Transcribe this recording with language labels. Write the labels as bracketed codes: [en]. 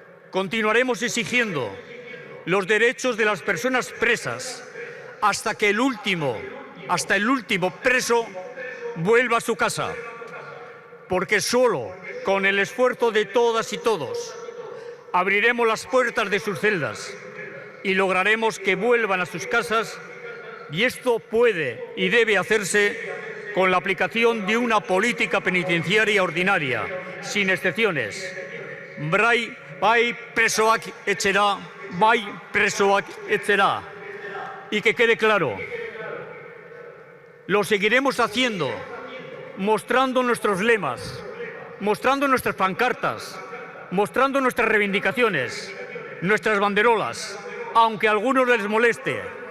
[es] Continuaremos exigiendo los derechos de las personas presas hasta el último preso vuelva a su casa, porque solo con el esfuerzo de todas y todos abriremos las puertas de sus celdas y lograremos que vuelvan a sus casas, y esto puede y debe hacerse con la aplicación de una política penitenciaria ordinaria, sin excepciones. [eu] Bai presoak etxera, bai presoak etxera. [es] Y que quede claro, lo seguiremos haciendo, mostrando nuestros lemas, mostrando nuestras pancartas, mostrando nuestras reivindicaciones, nuestras banderolas, aunque a algunos les moleste.